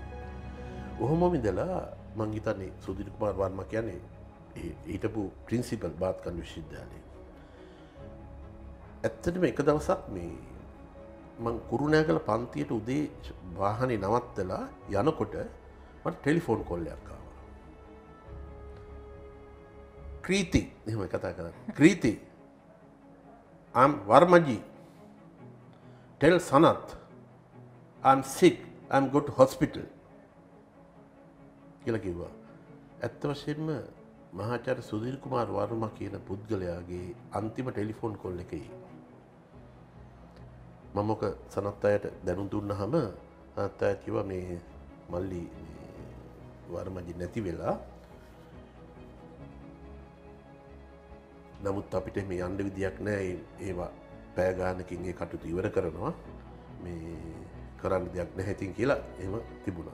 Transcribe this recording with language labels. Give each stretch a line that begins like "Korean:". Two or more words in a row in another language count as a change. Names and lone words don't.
Sinhala: ඔහොමම ඉඳලා මං හිතන්නේ සුධීර් කුමාර් වර්මා කියන්නේ හිටපු ප්‍රින්සිපල් බාත් කණ්ඩ විශ්වවිද්‍යාලයේ. ඇත්තටම එක දවසක් මේ මං කුරුණෑගල පන්තියට උදේ වාහනේ නවත්තලා යනකොට මට
English: telephone call
Sinhala: එකක් ආවා. ක්‍රීති එහෙම කතා කරා.
English: ක්‍රීති I'm Varmaji. Tell Sanath I'm sick. I'm go to hospital.
Sinhala: කියලා කිව්වා. ඇත්ත වශයෙන්ම මහාචාර්ය සුධීර් කුමාර් වර්මා කියන පුද්ගලයාගේ අන්තිම
English: telephone call
Sinhala: එකේ මම ඔක සනත් අයට දැනුම් දුන්නාම සනත් අය කිව්වා මේ මල්ලි වර්මජි නැති වෙලා නමුත් අපිට මේ යන්න විදියක් නැහැ ඒවා පැය ගානකින් ඒ කටයුතු ඉවර කරනවා මේ කරන්න දෙයක් නැහැ ඉතින් කියලා එහෙම තිබුණා.